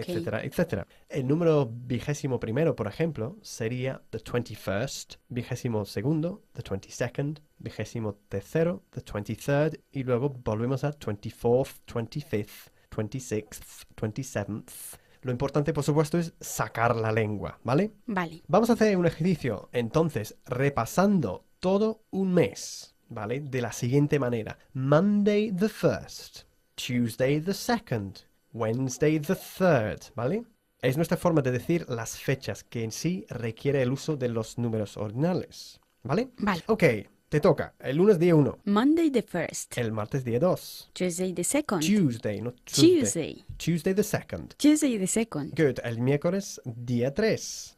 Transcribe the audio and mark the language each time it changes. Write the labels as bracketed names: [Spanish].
[Spanish] Etcétera, etcétera. El número 21º, por ejemplo, sería [English] the 21st, [Spanish] 22º, [English] the 22nd, 23rd, the 23rd, [Spanish] y luego volvemos a [English] 24th, 25th, 26th, 27th. [Spanish] Lo importante, por supuesto, es sacar la lengua, ¿vale? Vale. Vamos a hacer un ejercicio, entonces, repasando todo un mes, ¿vale? De la siguiente manera. [English] Monday the 1st, Tuesday the 2nd, Wednesday the 3rd, [Spanish] ¿vale? Es nuestra forma de decir las fechas que en sí requiere el uso de los números ordinales, ¿vale? Vale. Ok, te toca. El lunes día 1, [English] Monday the 1st. [Spanish] el martes día 2, [English] Tuesday the 2nd. Tuesday, no Tuesday. Tuesday. Tuesday the 2nd. Tuesday the 2nd. Good. [Spanish] El miércoles día 3.